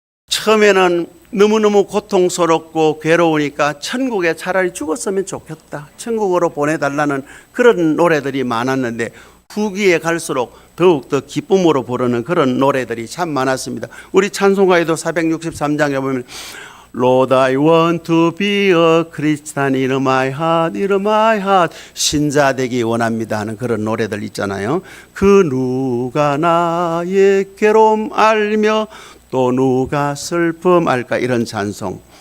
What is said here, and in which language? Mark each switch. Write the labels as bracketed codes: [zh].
[ko] 처음에는 너무너무 고통스럽고 괴로우니까 천국에 차라리 죽었으면 좋겠다, 천국으로 보내달라는 그런 노래들이 많았는데 후기에 갈수록 더욱더 기쁨으로 부르는 그런 노래들이 참 많았습니다. 우리 찬송가에도 463장에 보면 [en] Lord, I want to be a Christian in my heart, in my heart. [ko] 신자 되기 원합니다 하는 그런 노래들 있잖아요. 그 누가 나의 괴로움 알며 또 누가 슬픔 알까, 이런 찬송.